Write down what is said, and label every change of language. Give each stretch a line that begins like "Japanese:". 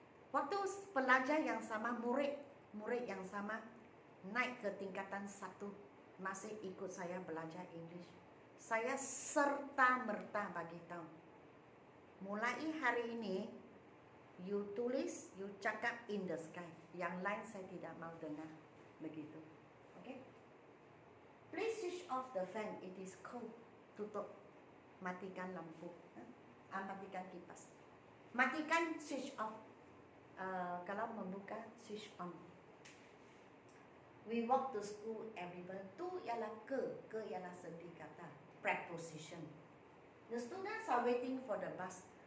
Malay: Waktu pelajar yang sama, murid yang sama naik ke tingkatan 1, masih ikut saya belajar English. Saya serta-merta bagi tahu, mulai hari ini you tulis, you cakap
English: in the sky.
Malay: Yang lain saya tidak mau dengar begitu.
English: Okay? Please switch off the fan, it is cold.
Malay: Tutup, matikan lampu, matikan kipas. Matikan
English: switch off.
Malay: Kalau membuka
English: switch on. We walk to school everywhere.
Malay: Tu ialah ke ialah sendi kata, preposition.
English: The students are waiting for the bus.